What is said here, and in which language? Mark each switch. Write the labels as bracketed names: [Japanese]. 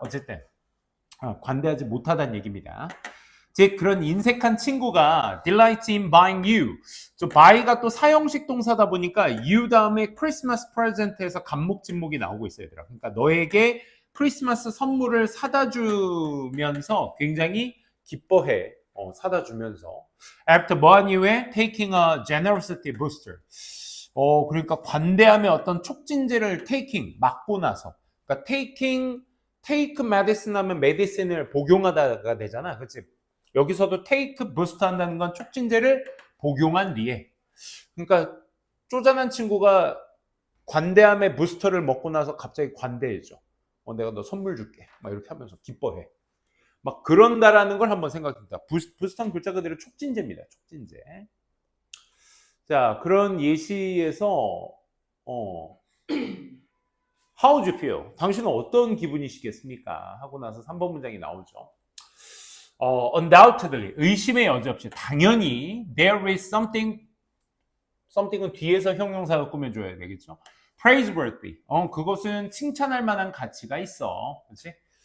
[Korean] 어쨌든 관대하지 못하다는 얘기입니다. 즉 그런 인색한 친구가 [English] delights in buying you. [Korean] 저 buy가 또 사형식 동사다 보니까 you 다음에 크리스마스 프레젠트에서 간목 진목이 나오고 있어요, 얘들아. 그러니까 너에게 크리스마스 선물을 사다 주면서 굉장히 기뻐해. 사다 주면서 [English] after [Korean] 뭐한 이후에 [English] taking a generosity booster. [Korean] 그러니까 관대함의 어떤 촉진제를 맞고 나서, 그러니까 take medicine 하면 medicine을 복용하다가 되잖아, 그렇지? 여기서도 take boost 한다는 건 촉진제를 복용한 뒤에, 그러니까 쪼잔한 친구가 관대함의 부스터를 먹고 나서 갑자기 관대해져. 내가 너 선물 줄게, 막 이렇게 하면서 기뻐해. 막 그런다라는 걸 한번 생각해봅니다. 부스트한 글자 그대로 촉진제입니다. 촉진제. 자, 그런 예시에서 [English] How would you feel? [Korean] 당신은 어떤 기분이시겠습니까? 하고 나서 3번 문장이 나오죠. [English] Undoubtedly, [Korean] 의심의 여지 없이 당연히 [English] there is something [Korean] 은 뒤에서 형용사가 꾸며줘야 되겠죠. praiseworthy, 그것은 칭찬할 만한 가치가 있어. 그렇지?